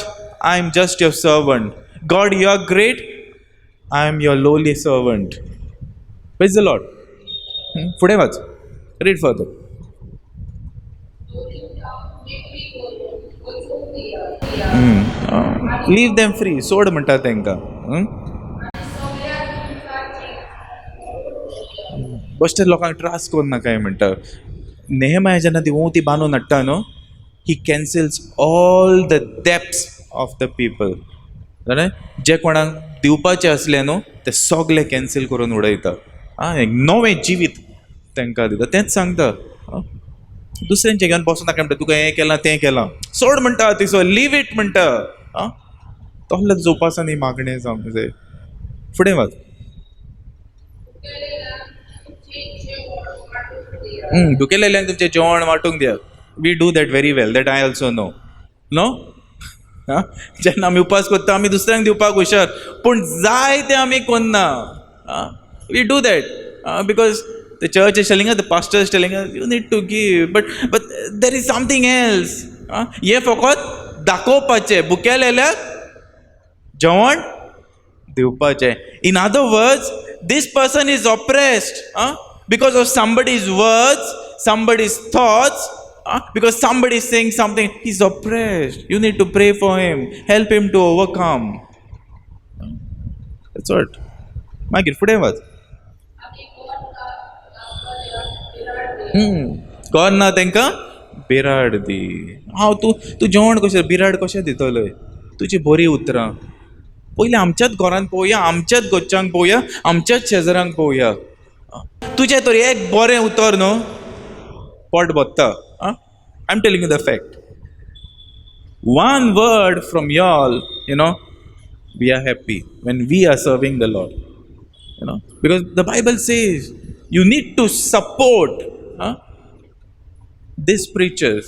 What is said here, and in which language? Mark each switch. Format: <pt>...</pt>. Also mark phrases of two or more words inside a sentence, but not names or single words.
<en>I'm just your servant. God, you're great. I'm your lowly servant. Praise the Lord.</en> <kok>पुढे वाच.</kok> <en>Read further. Leave them free.</en> <kok>सोड म्हणतात तांकां. बेश्टे लोकांक त्रास कोन्न नाकाय म्हणटा. नेहमाया जेन्ना ती वोंवती बांदून हाडटा न्हू,</kok> <en>he cancels all the depths of the people.</en> <kok>जाणा जे कोणाक दिवपाचें असलें न्हू ते सगळे कॅन्सल करून उडयता. एक नवें जिवीत तांकां दिता. तेंच सांगता. दुसऱ्यांचे घेवन बसूं नाका म्हणटा. तुका हें केलां तें केलां सोड म्हणटा. तिसो</kok> <en>leave it</en> <kok>म्हणटा. तसलेच उपासांनी मागणें जावंक जाय. फुडें वच. दुखेलेल्यांक तुमचें जेवण वांटूंक दियात.</kok> <en>we do that very well. that I also know.</en> <kok>जेन्ना आमी उपास करता आमी दुसऱ्यांक दिवपाक हुशार, पूण जाय तें आमी कोन्ना.</kok> <en>we do that because The church is telling us, the pastor is telling us, you need to give. But there is something else.</en> <kok>हे फकत दाखोवपाचें, भुकेल आयल्यार जेवण दिवपाचें.</kok> <en>In other words, this person is oppressed because of somebody's words, somebody's thoughts, because somebody is saying something. He's oppressed. You need to pray for him, help him to overcome. That's what.</en> <kok>मागीर फुडें वच. गॉड ना तांकां बिराड दी. हांव तूं जेवण कशें बिराड कशें दितलो? तुजी बरी उतरां पयलीं आमच्याच घरांत पळोवया, आमच्याच गोच्च्यांक पळोवया, आमच्याच शेजाऱ्यांक पळोवया. तुजें तरी एक बरें उतर न्हू पोट भरता.</kok> <en>I am telling you the fact. one word from y'all, we are happy when we are serving the Lord. Because the Bible says you need to support these preachers.</en>